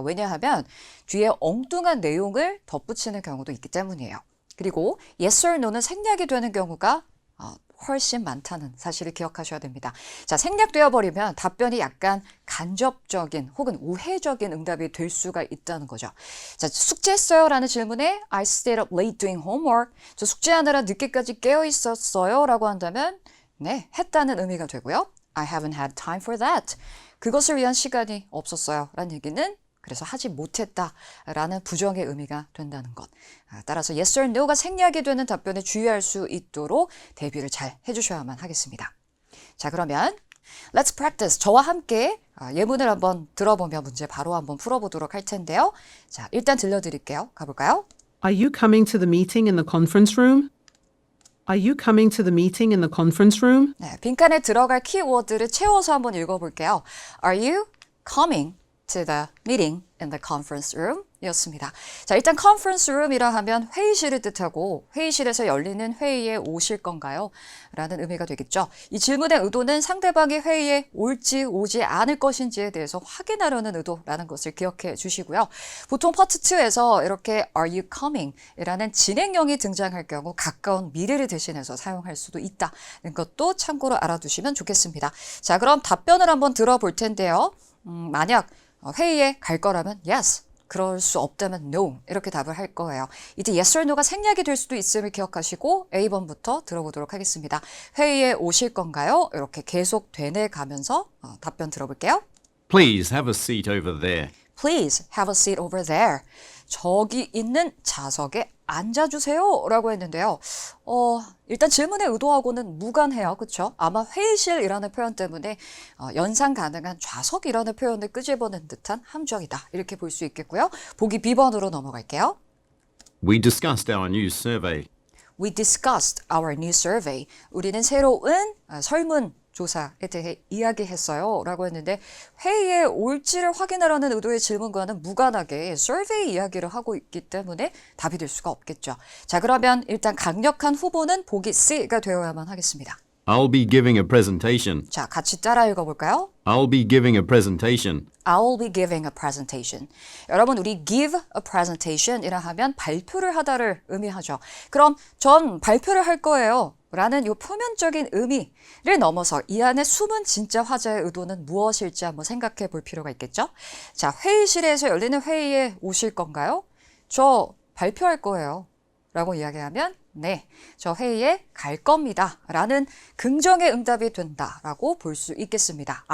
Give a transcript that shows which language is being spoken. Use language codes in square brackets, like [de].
[ko] 왜냐하면 뒤에 엉뚱한 내용을 덧붙이는 경우도 있기 때문이에요. 그리고 [en] yes or no [ko] 는 생략이 되는 경우가 훨씬 많다는 사실을 기억하셔야 됩니다. 자, 생략되어 버리면 답변이 약간 간접적인 혹은 우회적인 응답이 될 수가 있다는 거죠. 자, 숙제했어요? 라는 질문에 [en] I stayed up late doing homework. [ko] 저 숙제하느라 늦게까지 깨어 있었어요? 라고 한다면 네, 했다는 의미가 되고요. [en] I haven't had time for that. [ko] 그것을 위한 시간이 없었어요. 라는 얘기는 그래서 하지 못했다라는 부정의 의미가 된다는 것. 따라서 [en] yes or no [ko] 가 생략이 되는 답변에 주의할 수 있도록 대비를 잘 해주셔야만 하겠습니다. 자, 그러면 [en] Let's practice. [ko] 저와 함께 예문을 한번 들어보며 문제 바로 한번 풀어보도록 할 텐데요. 자, 일단 들려드릴게요. 가볼까요? [en] Are you coming to the meeting in the conference room? Are you coming to the meeting in the conference room? [ko] 네, 빈칸에 들어갈 키워드를 채워서 한번 읽어볼게요. [en] Are you coming to the meeting in the conference room? [ko] 이었습니다. 자, 일단 conference room이라 하면 회의실을 뜻하고 회의실에서 열리는 회의에 오실 건가요? 라는 의미가 되겠죠. 이 질문의 의도는 상대방이 회의에 올지 오지 않을 것인지에 대해서 확인하려는 의도라는 것을 기억해 주시고요. 보통 파트 2에서 이렇게 [en] are you coming? [ko] 이라는 진행형이 등장할 경우 가까운 미래를 대신해서 사용할 수도 있다는 것도 참고로 알아두시면 좋겠습니다. 자, 그럼 답변을 한번 들어볼 텐데요. 만약 회의에 갈 거라면 yes, 그럴 수 없다면 no 이렇게 답을 할 거예요. 이제 [en] yes or no [ko] 가 생략이 될 수도 있음을 기억하시고 A번부터 들어보도록 하겠습니다. 회의에 오실 건가요? 이렇게 계속 되뇌가면서 답변 들어볼게요. [en] Please have a seat over there. Please have a seat over there. [ko] 저기 있는 좌석에 앉아주세요 라고 했는데요. 일단 질문의 의도하고는 무관해요. 그렇죠? 아마 회의실이라는 표현 때문에 연상 가능한 좌석이라는 표현을 끄집어낸 듯한 함정이다. 이렇게 볼 수 있겠고요. 보기 B번으로 넘어갈게요. [en] We discussed our new survey. We discussed our new survey. [ko] 우리는 새로운 설문조사에 대해 이야기했어요 라고 했는데 회의에 올지를 확인하라는 의도의 질문과는 무관하게 survey 이야기를 하고 있기 때문에 답이 될 수가 없겠죠. 자, 그러면 일단 강력한 후보는 보기 C가 되어야만 하겠습니다. [en] I'll be giving a presentation. [ko] 자, 같이 따라 읽어볼까요? [en] I'll be giving a presentation. I'll be giving a presentation. [ko] 여러분, 우리 [en] give a presentation [ko] 이라 하면 발표를 하다를 의미하죠. 그럼 전 발표를 할 거예요 라는 이 표면적인 의미를 넘어서 이 안에 숨은 진짜 화자의 의도는 무엇일지 한번 생각해 볼 필요가 있겠죠. 자, 회의실에서 열리는 회의에 오실 건가요? 저 발표할 거예요 라고 이야기하면 네, 저 회의에 갈 겁니다 라는 긍정의 응답이 된다라고 볼 수 있겠습니다.